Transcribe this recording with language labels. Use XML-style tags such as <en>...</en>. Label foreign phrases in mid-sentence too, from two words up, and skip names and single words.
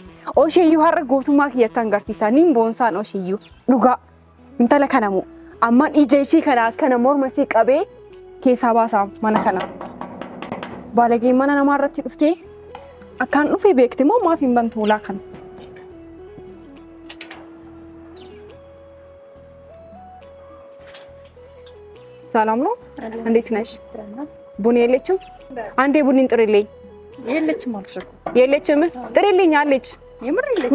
<om>Osheeyyuu har'a gootummaa kiyya itti agarsiisa niin boonsaan osheeyyuu dhugaa intala kanamu ammaan ija ishee kana akkana morma isee qabee keessaa baasaa mana kana. Baalagee mana namaa irratti dhuftee akkaan dhufee beekte moo maaf hin bantu ulaa kana?</om> <am>ሰላም ነው? እንዴት ነሽ? ቡኒ የለችም? አንዴ ቡኒን ጥሪልኝ። የለችም አልኩሽ እኮ። የለችም? ጥሪልኝ አለች። የምር የለችም።</am>